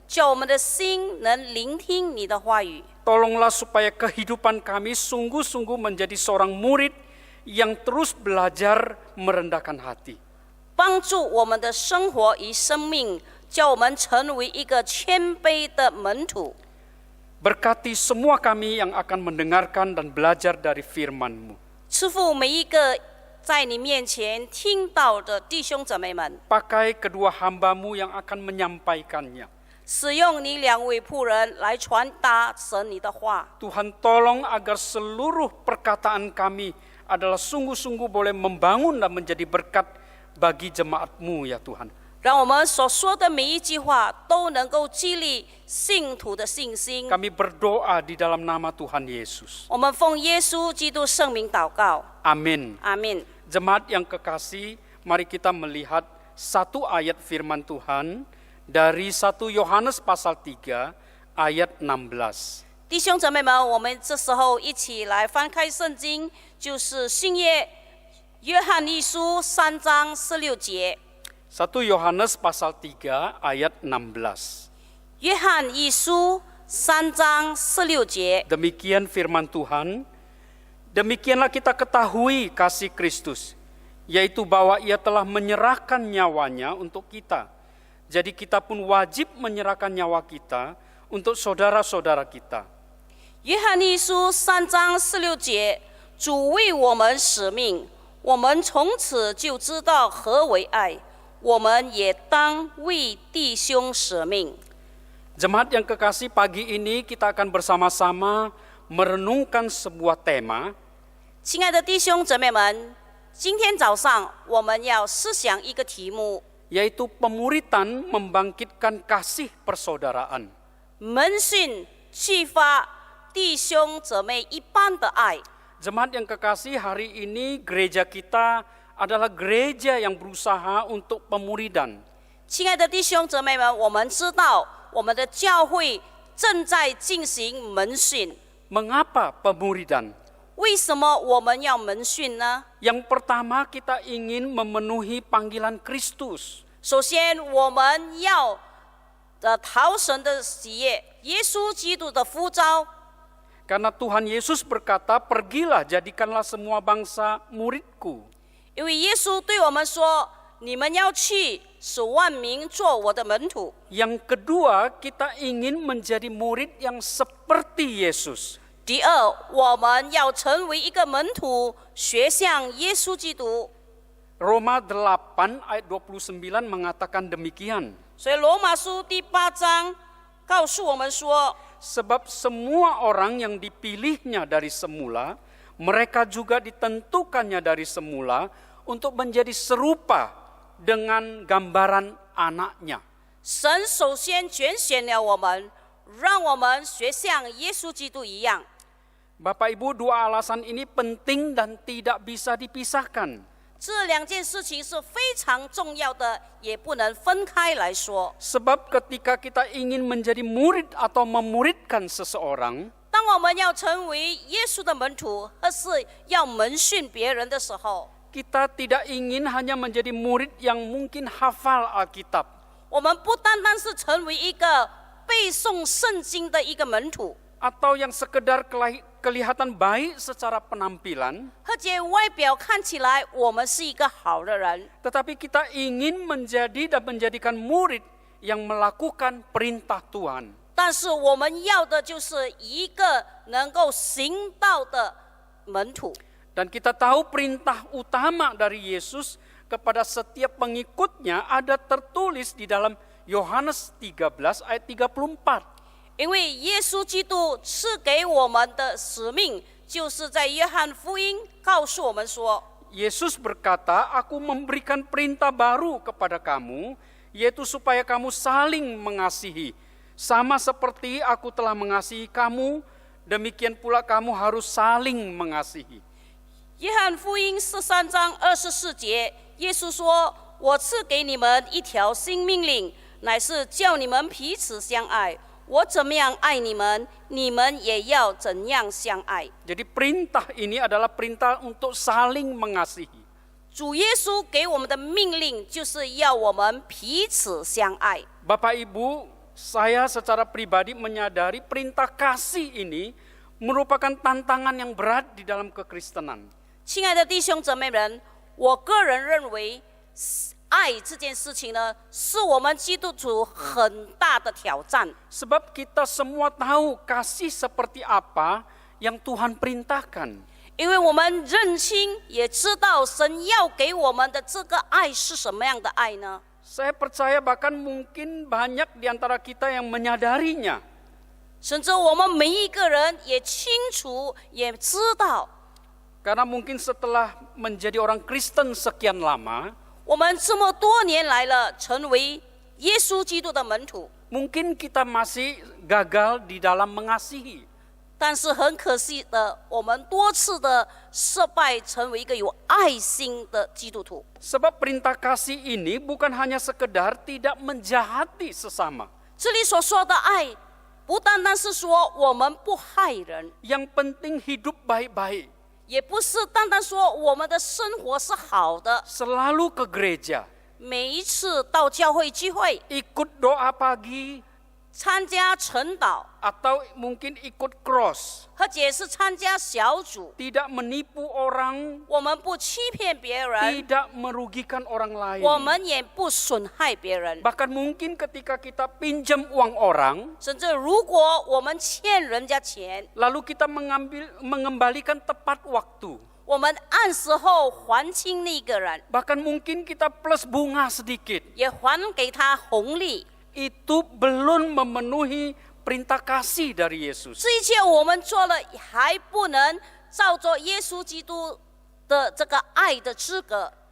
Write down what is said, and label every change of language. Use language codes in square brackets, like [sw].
[zh] 叫我们的心能聆听你的话语。 [id] Tolonglah supaya kehidupan kami sungguh-sungguh menjadi seorang murid yang terus belajar merendahkan hati. [zh] 帮助我们的生活与生命，叫我们成为一个谦卑的门徒。 [id] Berkati semua kami yang akan mendengarkan dan belajar dari firman-Mu. [zh] 赐福每一个在你面前听到的弟兄姊妹们， [id] Pakai kedua hamba-Mu yang akan menyampaikannya. [zh] 使用你2位仆人来传达神你的话。 [id] Tuhan tolong agar seluruh perkataan kami adalah sungguh-sungguh boleh membangun dan menjadi berkat bagi jemaat-Mu ya Tuhan. [zh] 让我们所说的每一句话都能够激励信徒的信心。 [id] Kami berdoa di dalam nama Tuhan Yesus. [zh] 我们奉耶稣基督圣名祷告， [id] Amin. [zh] 阿门。 [id] Jemaat yang kekasih, mari kita melihat satu ayat firman Tuhan dari 1 Yohanes pasal 3 ayat 16. [zh] 弟兄姊妹们，我们这时候一起来翻开圣经，就是新约约翰一书3章16节。 [id] 1 Yohanes pasal 3 ayat 16. [zh] 约翰一书3章16节， [id] Demikian firman Tuhan. Demikianlah kita ketahui kasih Kristus, yaitu bahwa Ia telah menyerahkan nyawanya untuk kita. Jadi kita pun wajib menyerahkan nyawa kita untuk saudara-saudara kita. [zh] 约翰一书3章16节，主为我们使命，我们从此就知道何为爱，我们也当为弟兄使命。 [id] Jemaat yang kekasih, pagi ini kita akan bersama-sama merenungkan sebuah tema, [zh] 亲爱的弟兄姊妹们，今天早上我们要思想一个题目： [id] yaitu pemuritan membangkitkan kasih persaudaraan. [zh] 门训激发弟兄姊妹一般的爱。 [id] Jemaat yang kekasih, hari ini gereja kita adalah gereja yang berusaha untuk pemuridan. [zh] 亲爱的弟兄姊妹们，我们知道我们的教会正在进行门训。 [id] Mengapa pemuridan? [zh] 为什么我们要门训呢？ [id] Yang pertama, kita ingin memenuhi panggilan Kristus. [zh] 首先，我们要讨神的喜悦，耶稣基督的呼召。 [id] Karena Tuhan Yesus berkata, pergilah jadikanlah semua bangsa muridku. [zh] 因为耶稣对我们说：“你们要去，使万民做我的门徒。” [id] Yang kedua, kita ingin menjadi murid yang seperti Yesus. [zh] 第二，我们要成为一个门徒，学像耶稣基督。 [id] Roma 8 ayat 29 mengatakan demikian. [zh] 所以罗马书第8章告诉我们说， [id] Sebab semua orang yang dipilihnya dari semula, mereka juga ditentukannya dari semula untuk menjadi serupa dengan gambaran anaknya. [zh] 神首先拣选了我们，让我们学像耶稣基督一样。 [id] Bapak Ibu, dua alasan ini penting dan tidak bisa dipisahkan. [zh] 这2件事情是非常重要的，也不能分开来说。 [id] Sebab ketika kita ingin menjadi murid atau memuridkan seseorang, [zh] 当我们要成为耶稣的门徒，或是要门训别人的时候， [id] kita tidak ingin hanya menjadi murid yang mungkin hafal Alkitab, [zh] 我们不单单是成为一个背诵圣经的一个门徒， [id] atau yang sekedar kelihatan baik secara penampilan, [zh] 而且外表看起来我们是一个好的人， [id] tetapi kita ingin menjadi dan menjadikan murid yang melakukan perintah Tuhan. [zh] 但是我们要的就是一个能够行道的门徒。 [id] Dan kita tahu perintah utama dari Yesus kepada setiap pengikutnya ada tertulis di dalam Yohanes 13 ayat 34. [zh] 因为耶稣基督赐给我们的使命，就是在约翰福音告诉我们说， [id] Yesus berkata, aku memberikan perintah baru kepada kamu, yaitu supaya kamu saling mengasihi. Sama seperti aku telah mengasihi kamu, demikian pula kamu harus saling mengasihi. [zh] 约翰福音13章24节，耶稣说：“我赐给你们一条新命令，乃是叫你们彼此相爱。我怎么样爱你们，你们也要怎样相爱。” [id] Jadi perintah ini adalah perintah untuk saling mengasihi. [zh] 主耶稣给我们的命令，就是要我们彼此相爱。 [id] Bapak Ibu, saya secara pribadi menyadari perintah kasih ini merupakan tantangan yang berat di dalam kekristenan. [zh] 亲爱的弟兄姊妹们，我个人认为，爱这件事情呢，是我们基督徒很大的挑战。 [id] Sebab kita semua tahu kasih seperti apa yang Tuhan perintahkan. [zh] 因为我们认清，也知道神要给我们的这个爱是什么样的爱呢？ [id] Saya percaya bahkan mungkin banyak di antara kita yang menyadarinya. [zh] 甚至我们每一个人也清楚，也知道， [id] Karena mungkin setelah menjadi orang Kristen sekian lama, [zh] 我们这么多年来了，成为耶稣基督的门徒， [id] mungkin kita masih gagal di dalam mengasihi. [zh] 但是很可惜的，我们多次的失败，成为一个有爱心的基督徒。 [id] Sebab perintah kasih ini bukan hanya sekedar tidak menjahati sesama. [zh] 这里所说的爱，不单单是说我们不害人， [id] Yang penting hidup baik-baik. [zh] 也不是单单说我们的生活是好的， [id] Selalu ke gereja. [zh] 每一次到教会聚会， [id] Ikut doa pagi [zh] 参加晨祷， [id] atau mungkin ikut cross. [zh] 或者是参加小组， [id] Tidak menipu orang, [zh] 我们不欺骗别人， [id] tidak merugikan orang [zh] 我们也不损害别人。 [id] Bahkan mungkin ketika kita pinjam uang orang, [zh] 甚至如果我们欠人家钱， [id] lalu kita mengembalikan tepat waktu. [zh] 我们按时候还清那个人， [id] Bahkan mungkin kita plus bunga sedikit. [zh] 也还给他红利。 [id] Itu belum memenuhi perintah kasih dari Yesus. [zh] 这一切我们做了，还不能照着耶稣基督的这个爱的资格。